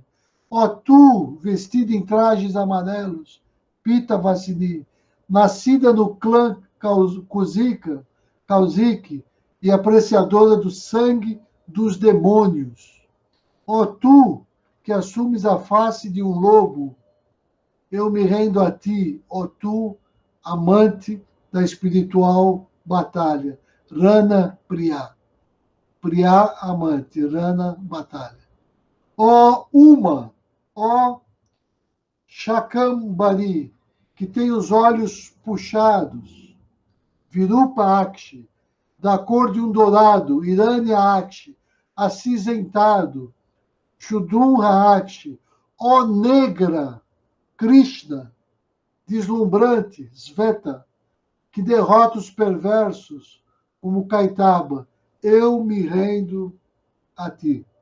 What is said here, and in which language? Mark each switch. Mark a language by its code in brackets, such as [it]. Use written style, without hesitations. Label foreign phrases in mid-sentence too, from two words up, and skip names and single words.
[pt] Ó tu, vestida em trajes amarelos, Pita Vasini, nascida no clã Kausiki e apreciadora do sangue dos demônios. Ó tu, que assumes a face de um lobo, eu me rendo a ti, ó tu, amante da espiritual batalha. [sa] Rana Priya. Priya, [pt] amante. Rana, batalha. Ó Uma, ó Shakambari, que tem os olhos puxados. [sa] Virupa Akshi, [pt] da cor de um dourado. [sa] Iranya Akshi, [pt] acinzentado, [sa] Shudrum Raati, [pt] ó negra, Krishna, deslumbrante, Sveta, que derrota os perversos, como Caetaba, eu me rendo a ti.